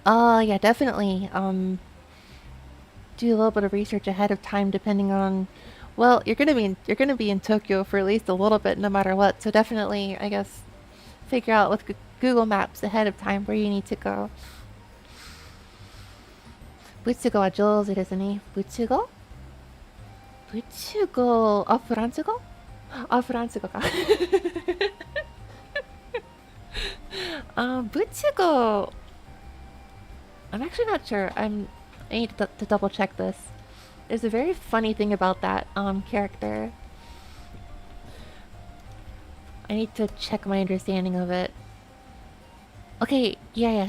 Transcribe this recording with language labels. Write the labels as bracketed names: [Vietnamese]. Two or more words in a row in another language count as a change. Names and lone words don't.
[English] Oh yeah, definitely. Do a little bit of research ahead of time, depending on. Well, you're gonna be in Tokyo for at least a little bit, no matter what. So definitely, I guess, figure out with Google Maps ahead of time where you need to go. [Japanese] ブツ語は上手ですね。ブツ語? ブツ語。あ、フランス語？あ、フランス語か. Butsugo. [English] I'm actually not sure. I need to double check this. There's a very funny thing about that character. I need to check my understanding of it. Okay, yeah.